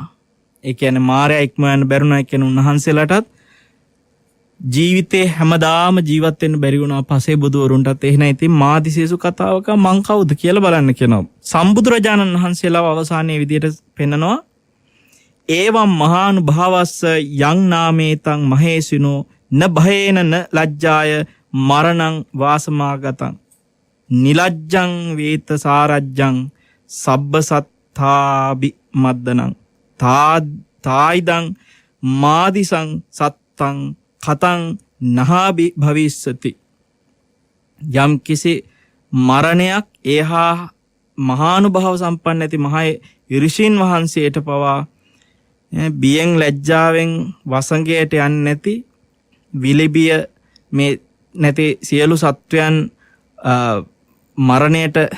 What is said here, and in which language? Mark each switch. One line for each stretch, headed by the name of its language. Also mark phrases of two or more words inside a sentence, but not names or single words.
Sinhala: ඒ කියන්නේ මාරයා ඉක්මවා යන්න බැරි වුණා කියන උන්වහන්සේලාටත් ජීවිතේ හැමදාම ජීවත් වෙන්න බැරි වුණා. පසේ බුදුවරුන්ටත් එහෙනම් ඉතින්
Pali: මාදිසේසු කතාවක
Sinhala: මං කවුද කියලා බලන්න කියනවා. සම්බුදුරජාණන් වහන්සේලාව අවසානයේ විදියට පෙන්නනවා
Pali: ඒවම් මහානුභාවස්ස යං නාමේතං මහේසිනෝ න භයේන න ලජ්ජාය මරණං වාසමාගතං නිලජ්ජං වේත සාරජ්ජං සබ්බ සත්තාබි මද්දනං තායිදං මාදිසං සත්තං කතං නහාබි භවිස්සති.
Sinhala: යම් කිසි මරණයක් ඒහා මහානුභාව සම්පන්න ඇති මහා ඍෂීන් වහන්සේට පවා බියෙන් ලැජ්ජාවෙන් වසඟයට යන්නේ නැති විලිබිය මේ නැති සියලු සත්වයන් මරණයට